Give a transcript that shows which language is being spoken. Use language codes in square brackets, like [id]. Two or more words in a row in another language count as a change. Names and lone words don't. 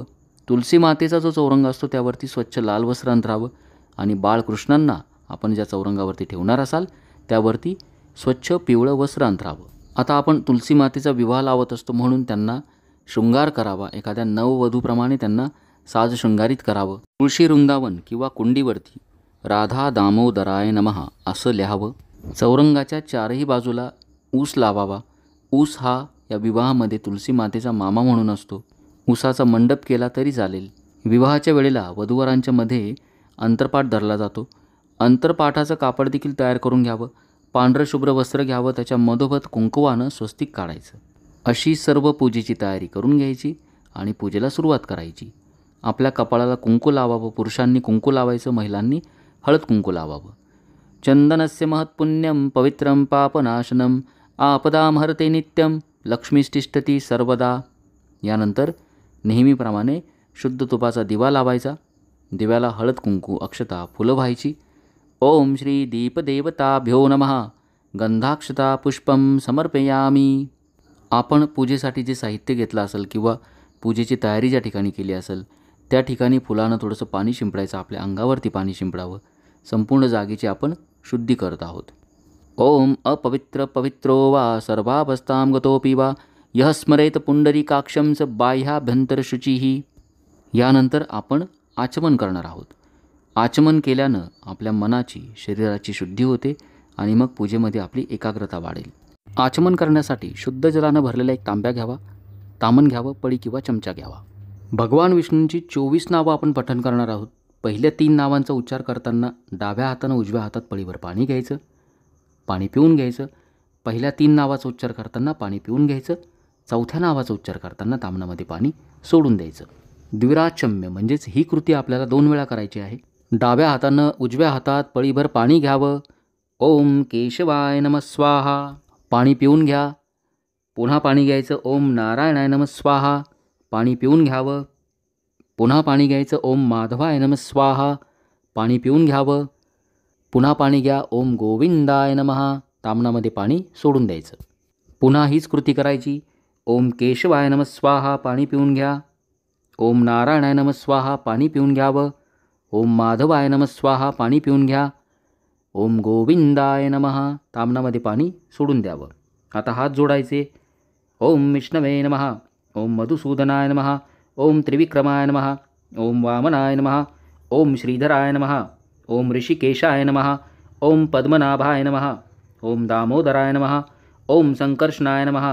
[mr] तुलसी मातेचा जो चौरंग असतो त्यावरती स्वच्छ लाल वस्त्र अंतरावं आणि बाळकृष्णांना आपण ज्या चौरंगावरती ठेवणार असाल त्यावरती स्वच्छ पिवळं वस्त्र अंतरावं. आता आपण तुलसी मातेचा विवाह लावत असतो म्हणून त्यांना शृंगार करावा. एखाद्या नववधूप्रमाणे त्यांना साज शृंगारित करावं. तुळशी वृंदावन किंवा कुंडीवरती [sa] राधा दामोदराय नमः [mr] असं लिहावं. चौरंगाच्या 4ही बाजूला ऊस लावावा. ऊस हा या विवाहामध्ये तुलसी मातेचा मामा म्हणून असतो. ऊसाचा मंडप केला तरी चालेल. विवाहाच्या वेळेला वधूवरांच्या मध्ये अंतरपाट धरला जातो. अंतरपाठाचं कापड देखील तयार करून घ्यावं. पांढरं शुभ्र वस्त्र घ्यावं. त्याच्या मधोमध कुंकवानं स्वस्तिक काढायचं. अशी सर्व पूजेची तयारी करून घ्यायची आणि पूजेला सुरुवात करायची. आपल्या कपाळाला कुंकू लावावं. पुरुषांनी कुंकू लावायचं, महिलांनी हळद कुंकू लावावं. [sa] चंदनस्य महत्पुण्यम पवित्रं पापनाशनम आपदाम हरते नित्यम लक्ष्मीष्टिष्ठती सर्वदा. [mr] यानंतर नेहमीप्रमाणे शुद्ध तुपाचा दिवा लावायचा. दिव्याला हळद कुंकू, अक्षता, फुलं व्हायची. [sa] ओम श्री दीपदेवताभ्यो नमः गंधाक्षता पुष्पम समर्पयामी. [mr] आपण पूजेसाठी जे साहित्य घेतलं असेल किंवा पूजेची तयारी ज्या ठिकाणी केली असेल त्या ठिकाणी फुलानं थोडंसं पाणी शिंपडायचं. आपल्या अंगावरती पाणी शिंपडावं. संपूर्ण जागेची आपण शुद्धी करत आहोत. [sa] ओम अपवित्र पवित्रो वा सर्वावस्थां गतोपि वा यः स्मरेत पुंडरीकाक्षं स बाह्याभ्यंतर शुचिः. [mr] यानंतर आपण आचमन करणार आहोत. आचमन केल्यानं आपल्या मनाची, शरीराची शुद्धी होते आणि मग पूजेमध्ये आपली एकाग्रता वाढेल. आचमन करण्यासाठी शुद्ध जलानं भरलेला एक तांब्या घ्यावा. तामण घ्यावं. पळी किंवा चमचा घ्यावा. भगवान विष्णूंची 24 नावं आपण पठण करणार आहोत. पहिल्या 3 नावांचा उच्चार करताना डाव्या हातानं उजव्या हातात पळीवर पाणी घ्यायचं. पाणी पिऊन घ्यायचं. पहिल्या 3 नावाचा उच्चार करताना पाणी पिऊन घ्यायचं. चौथ्या नावाचा उच्चार करताना तामणामध्ये पाणी सोडून द्यायचं. द्विराचम्य म्हणजेच ही कृती आपल्याला 2 वेळा करायची आहे. डाव्या हातानं उजव्या हातात पळीभर पाणी घ्यावं. [sa] ओम केशवाय नमः स्वाहा. [mr] पाणी पिऊन घ्या. पुन्हा पाणी घ्यायचं. [sa] ओम नारायणाय नमः स्वाहा. [mr] पाणी पिऊन घ्यावं. पुन्हा पाणी घ्यायचं. [sa] ओम माधवाय नमः स्वाहा. [mr] पाणी पिऊन घ्यावं. पुन्हा पाणी घ्या. [sa] ओम गोविंदाय नमः. [mr] तामणामध्ये पाणी सोडून द्यायचं. पुन्हा हीच कृती करायची. [sa] ओम केशवाय नमः स्वाहा. [mr] पाणी पिऊन घ्या. [sa] ओम नारायणाय नमः स्वाहा. [mr] पाणी पिऊन घ्यावं. [sa] ओम माधवाय नमः स्वाहा. [mr] पाणी पिऊन घ्या. [sa] ओम गोविंदाय नमः. [mr] तामणामध्ये पाणी सोडून द्यावं. आता हात जोडायचे. [sa] ओम विष्णवे नमः. ओम मधुसूदनाय नमः. ओम त्रिविक्रमाय नमः. ओम वामनाय नमः. ओम श्रीधराय नमः. ओम ऋषिकेशाय नमः. ओम पद्मनाभाय नमः. ओम दामोदराय नमः. ओम संकर्षणाय नमः.